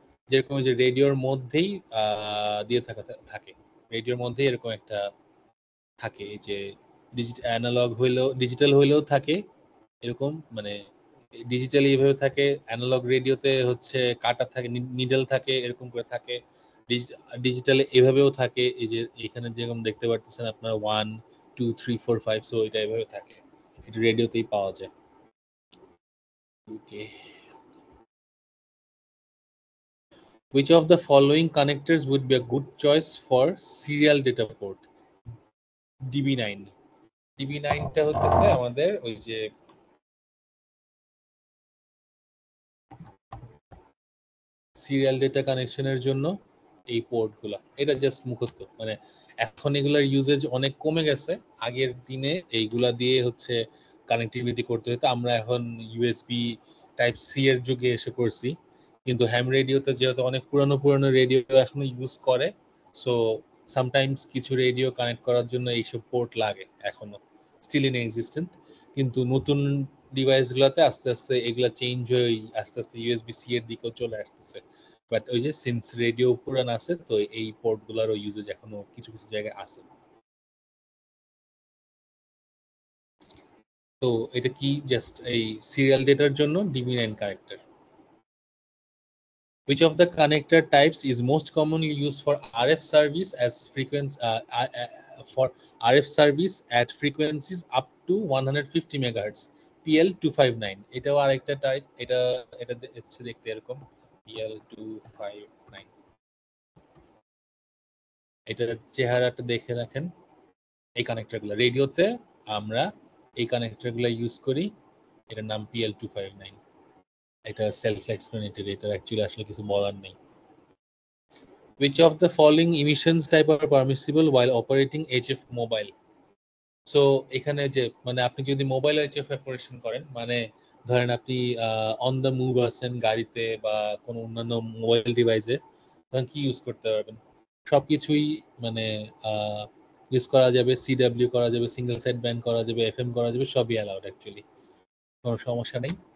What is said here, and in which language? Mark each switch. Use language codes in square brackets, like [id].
[bn] যেরকম যে রেডিওর মধ্যেই দিয়ে থাকে, রেডিওর মধ্যেই এরকম একটা থাকে, এই যে অ্যানালগ হইলেও ডিজিটাল হইলেও থাকে এরকম, মানে ডিজিটালি এভাবে থাকে, অ্যানালগ রেডিওতে হচ্ছে কাটা থাকে, নিডল থাকে, এরকম করে থাকে। ডিজিটালে এভাবেও থাকে, এই যে এখানে যেরকম দেখতে পাচ্ছেন আপনার 1 2 3 4 5, সো এটা এভাবে থাকে, এটা রেডিওতেই পাওয়া যায়। [en] Okay, which of the following connectors would be a good choice for serial data port? [bn] DB9। DB9টা হচ্ছে আমাদের ওই যে সিরিয়াল ডেটা কানেকশনের জন্য এই পোর্টগুলা, এটা জাস্ট মুখস্থ। মানে এখন এগুলার ইউজেজ অনেক কমে গেছে, আগের দিনে এইগুলা দিয়ে হচ্ছে কানেক্টিভিটি করতে হতো, আমরা এখন ইউএসবি টাইপ সি এর যুগে এসে পড়ছি। কিন্তু হ্যাম রেডিওতে যেহেতু অনেক পুরানো রেডিও এখনো ইউজ করে, সো সামটাইমস কিছু রেডিও কানেক্ট করার জন্য এইসব পোর্ট লাগে এখনো, স্টিল ইন এক্সিস্টেন্ট। কিন্তু নতুন ডিভাইসগুলোতে আস্তে আস্তে এগুলা চেঞ্জ হয়ে আস্তে আস্তে ইউএসবি সি এর দিকেও চলে আসতেছে। বাট ওই যে সিন্স রেডিও পুরান আছে, তো এই পোর্টগুলোরও ইউজেজ এখনো কিছু কিছু জায়গায় আছে। তো এটা কি জাস্ট এই সিরিয়াল ডেটার জন্য DB9 connector. [en] Which of the connector types is most commonly used for RF service as frequency for RF service at frequencies up to 150 megahertz? [bn] PL259 এটাও আরেকটা টাইপ, এটা এটা হচ্ছে দেখতে এরকম PL259। এটার চেহারাটা দেখে রাখেন। এই কানেক্টরগুলো রেডিওতে আমরা এই কানেক্টরগুলো ইউজ করি, এটার নাম PL259। এটা সেলফ এক্সপ্লেনেটরি, এটা অ্যাকচুয়ালি আসলে কিছু বলার নেই। [en] Which of the following emissions type are permissible while operating HF mobile? [bn] So এখানে যে মানে আপনি যদি মোবাইল HF অপারেশন করেন, মানে ধরেন আপনি অন দ্য মুভ আছেন গাড়িতে বা কোনো অন্যান্য মোবাইল ডিভাইসে, তখন কি ইউজ করতে পারবেন? সবকিছুই মানে ইউজ করা যাবে, CW করা যাবে, সিঙ্গেল সাইড ব্যান্ড করা যাবে, FM করা যাবে, সবই অ্যালাউড অ্যাকচুয়ালি, কোনো সমস্যা নেই।